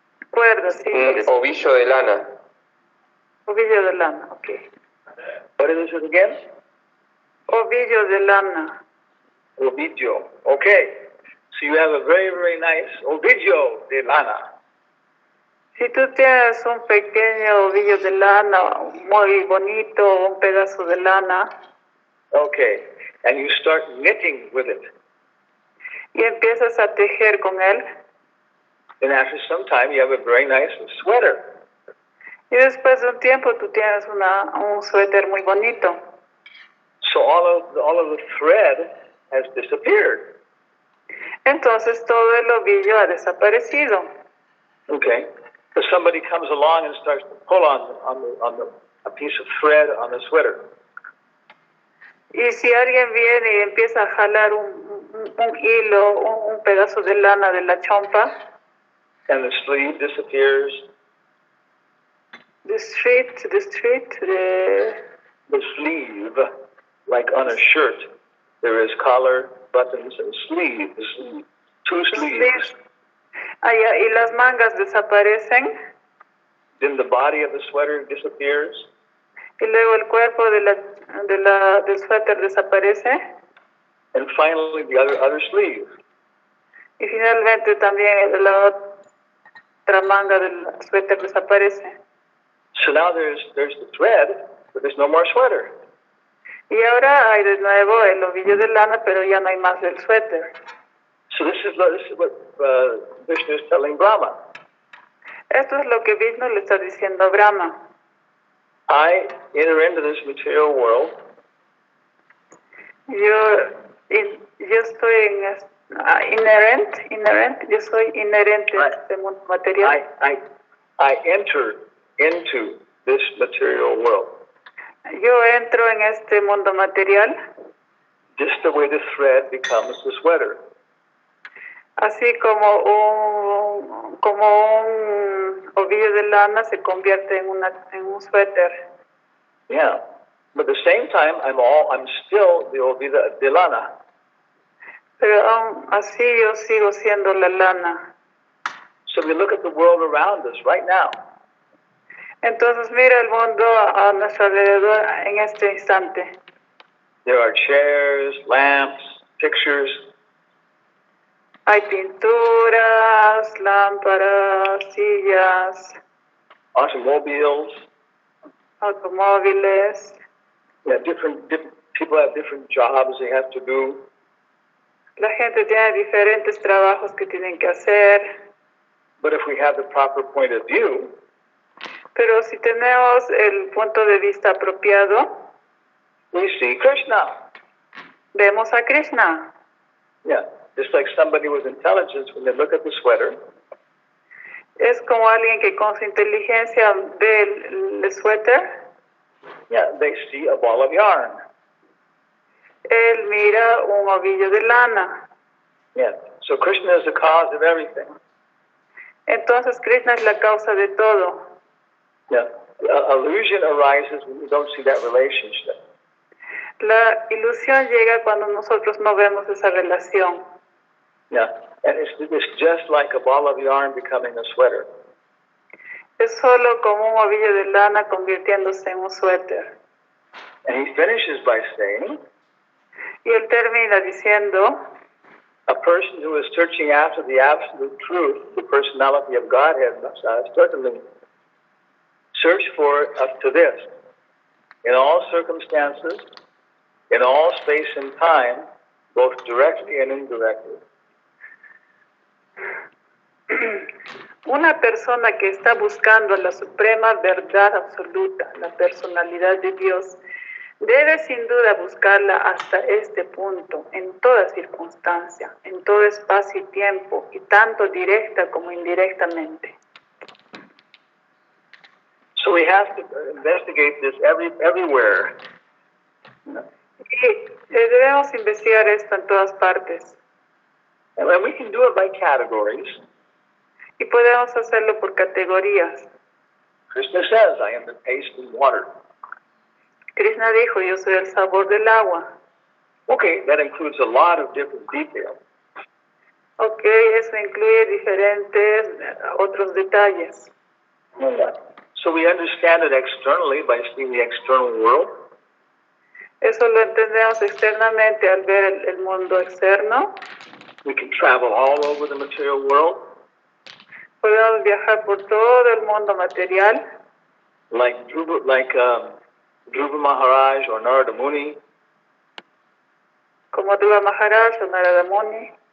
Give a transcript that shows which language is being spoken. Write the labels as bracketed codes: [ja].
[es] cuerda, sí. Es un Ovillo de lana. ovillo de lana, ok. [en] What is it again? [es] Ovillo de lana. Ovillo. Okay. [en] So you have a very, very nice [es] ovillo de lana. Si tú tienes un pequeño ovillo de lana muy bonito, un pedazo de lana, [en] Okay. And you start knitting with it. [es] y empiezas a tejer con él, [en] And after some time, you have a very nice sweater. [es] y después de un tiempo tú tienes un suéter muy bonito. [en] So all of the thread has disappeared. [es] Entonces todo el ovillo ha desaparecido. [en] Okay. So somebody comes along and starts to pull on a piece of thread on the sweater. [es] Y si alguien viene y empieza a jalar un hilo, un pedazo de lana de la chompa, [en] And the sleeve disappears. the The sleeve, like on a shirt, there is collar, buttons, and sleeves. Two sleeves. [es] y las mangas desaparecen, [en] Then the body of the sweater disappears. [es] y luego el cuerpo del suéter desaparece, [en] And finally, the other sleeve. [es] y finalmente también la otra manga del suéter desaparece. [en] So now there's the thread, but there's no more sweater. [es] Y ahora hay de nuevo el ovillo de lana, pero ya no hay más del suéter. [en] So this is what Vishnu is telling Brahma. [es] Esto es lo que Vishnu le está diciendo a Brahma. [en] I enter into this material world. [es] Yo estoy inherent, yo soy inherente a este mundo material. [en] I enter into this material world. [es] Yo entro en este mundo material, [en] Just the way the thread becomes the sweater. [es] así como un ovillo de lana se convierte en un suéter. [en] Yeah. But at the same time, I'm still the Ovida de Lana. [es] Pero aún así yo sigo siendo la lana. [en] So we look at the world around us right now. [es] Entonces mira el mundo a nuestro alrededor en este instante. [en] There are chairs, lamps, pictures. [es] Hay pinturas, lámparas, sillas, [en] Automobiles. [es] automóviles. [en] Yeah, different people have different jobs they have to do. [es] La gente tiene diferentes trabajos que tienen que hacer. [en] But if we have the proper point of view, [es] Pero si tenemos el punto de vista apropiado, [en] we see Krishna. [es] vemos a Krishna. [en] Yeah, just like somebody with intelligence, when they look at the sweater, [es] Es como alguien que con su inteligencia ve el suéter. [en] yeah, they see a ball of yarn. [es] Él mira un ovillo de lana. [en] Yeah, so Krishna is the cause of everything. [es] Entonces Krishna es la causa de todo. [en] Yeah, illusion arises when you don't see that relationship. [es] La ilusión llega cuando nosotros no vemos esa relación. [en] Yeah, and it's just like a ball of yarn becoming a sweater. [es] Es solo como un ovillo de lana convirtiéndose en un suéter. [en] And he finishes by saying, [es] Y él termina diciendo, [en] a person who is searching after the absolute truth, the personality of Godhead, must certainly search for it up to this. In all circumstances, in all space and time, both directly and indirectly. [es] una persona que está buscando la suprema verdad absoluta, la personalidad de Dios, Debe sin duda buscarla hasta este punto, en toda circunstancia, en todo espacio y tiempo, y tanto directa como indirectamente. [en] So we have to investigate this everywhere. [es] Y debemos investigar esto en todas partes. [en] And we can do it by categories. [es] Y podemos hacerlo por categorías. [en] Krishna says, I am the taste of water. [es] Krishna dijo, yo soy el sabor del agua. [en] Okay, that includes a lot of different details. [es] Ok, eso incluye diferentes otros detalles. [en] So we understand it externally by seeing the external world. [es] Eso lo entendemos externamente al ver el mundo externo. [en] We can travel all over the material world. [es] Podemos viajar por todo el mundo material, [en] Like Dhruva Maharaj or Narada Muni. [es] como Dhruva Maharaj o Narada Muni.